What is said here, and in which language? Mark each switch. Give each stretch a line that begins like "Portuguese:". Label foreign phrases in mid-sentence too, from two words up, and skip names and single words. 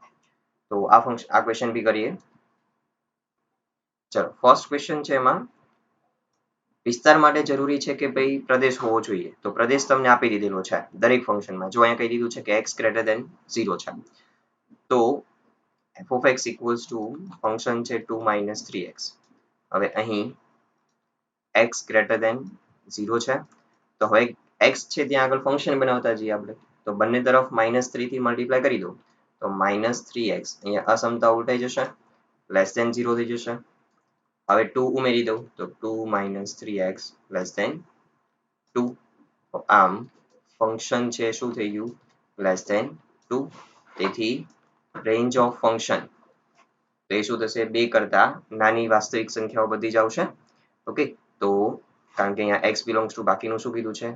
Gujarati: તો આ ક્વેશ્ચન બી કરીએ. ચલો ફર્સ્ટ ક્વેશ્ચન છે, એમાં વિસ્તાર માટે જરૂરી છે કે ભાઈ પ્રદેશ હોવો જોઈએ. તો પ્રદેશ તમને આપી દીધેલો છે દરેક ફંક્શનમાં. જો અહીંયા કહી દીધું છે કે x
English: greater than
Gujarati: 0 છે. તો
English: f of x equals to
Gujarati: ફંક્શન છે 2 minus 3x. હવે અહીં x
English: greater than
Gujarati: 0 છે. તો હવે x છે ત્યાં આગળ ફંક્શન બનાવતા જઈએ આપણે. તો બંને તરફ -3 થી મલ્ટીપ્લાય કરી દો. તો -3x અહીંયા અસમતા ઉલટાઈ જશે,
English: less than
Gujarati: 0 થઈ જશે. હવે 2 ઉમેરી દઉં તો 2
English: minus 3x less than
Gujarati: 2. તો આમ ફંક્શન છે શું થઈ ગયું?
English: less than
Gujarati: 2. તેથી
English: range of function
Gujarati: તો એ શું થશે? 2 કરતા નાની વાસ્તવિક સંખ્યાઓ બધી જ આવશે. ઓકે, તો કારણ કે અહીંયા x
English: belongs to
Gujarati: બાકીનું શું કીધું છે?